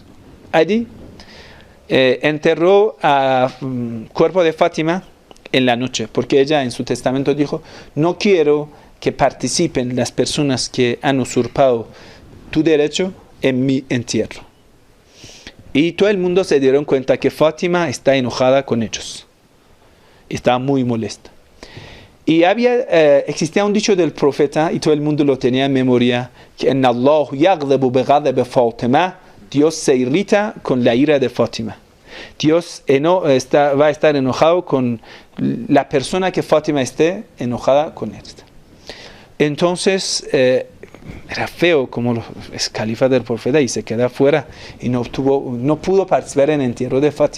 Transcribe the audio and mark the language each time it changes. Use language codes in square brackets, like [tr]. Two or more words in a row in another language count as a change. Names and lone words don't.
[es] Allí enterró al cuerpo de Fátima en la noche, porque ella en su testamento dijo, no quiero que participen las personas que han usurpado tu derecho en mi entierro. Y todo el mundo se dieron cuenta que Fátima está enojada con ellos. Estaba muy molesta. Y existía un dicho del profeta, y todo el mundo lo tenía en memoria, que [ar] إن الله يغضب بغضب فاطمة, [es] Dios se irrita con la ira de Fátima. Dios va a estar enojado con la persona que Fátima esté enojada con él. Entonces, era feo como es califa del profeta y se queda fuera y no pudo participar en el entierro de Fátima.